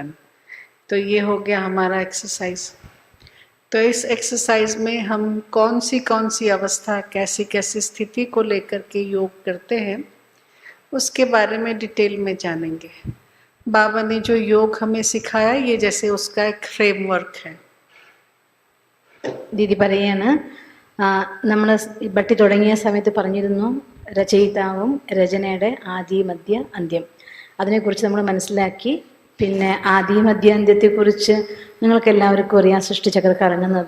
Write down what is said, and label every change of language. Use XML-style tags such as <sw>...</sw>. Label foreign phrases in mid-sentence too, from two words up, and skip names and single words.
<hi>तो ये हो गया हमारा एक्सरसाइज। तो इस एक्सरसाइज में हम कौन सी अवस्था, कैसी कैसी स्थिति को लेकर के योग करते हैं, उसके बारे में डिटेल में जानेंगे। बाबा ने जो योग हमें सिखाया, ये जैसे उसका एक फ्रेमवर्क है।</hi> <ml>ദീദി പറയാണ്, നമ്മൾ ഭട്ടി തുടങ്ങിയ സമയത്ത് പറഞ്ഞിരുന്നു രചയിതാവും രചനയുടെ ആദി മധ്യ അന്ത്യം. അതിനെക്കുറിച്ച് നമ്മൾ മനസ്സിലാക്കി. പിന്നെ ആദി മധ്യ അന്ത്യത്തെക്കുറിച്ച് നിങ്ങൾക്ക് എല്ലാവർക്കും അറിയാം, സൃഷ്ടിചക്രം കറങ്ങുന്നത്.</ml>